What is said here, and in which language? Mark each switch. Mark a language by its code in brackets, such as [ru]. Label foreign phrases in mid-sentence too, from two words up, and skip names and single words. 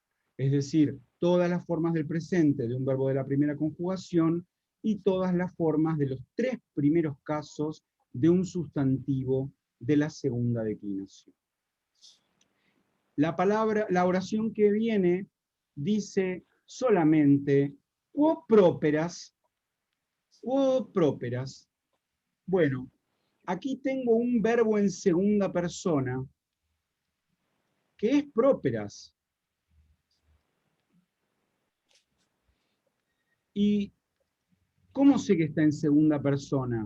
[es] Es decir, todas las formas del presente de un verbo de la primera conjugación y todas las formas de los 3 primeros casos de un sustantivo de la segunda declinación. La oración que viene dice solamente [la] quo próperas. Quo próperas. [es] Bueno, aquí tengo un verbo en segunda persona que es próperas. ¿Y cómo sé que está en segunda persona?